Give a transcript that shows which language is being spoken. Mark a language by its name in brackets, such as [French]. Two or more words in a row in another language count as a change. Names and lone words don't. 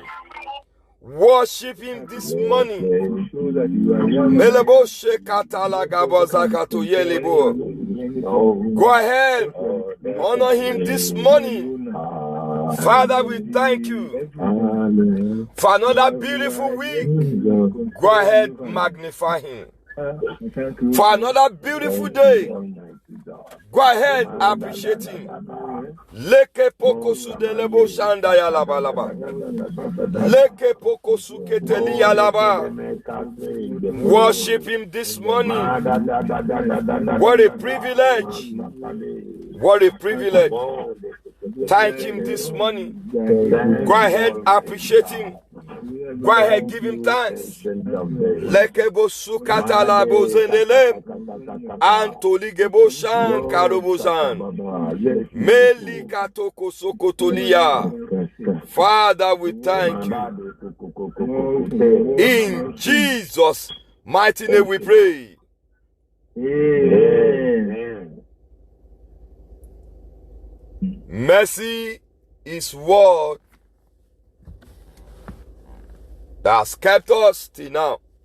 [English] Worship him this morning. Go ahead, honor him this morning. Father, we thank you for another beautiful week. Go ahead, magnify him. For another beautiful day. Go ahead, appreciate him. Leke pokosu delebo shanda ya laba laba. Leke pokosu keteli ya laba. Worship him this morning. What a privilege. What a privilege. Thank him this morning. Go ahead, appreciate him. Go ahead, give him thanks. Lekebo sukata la bozenele. Antoli gebo shan karobozan. Meli katoko sokotolia. Father, we thank you. In Jesus' mighty name we pray. Amen. Mercy is what that has kept us till now.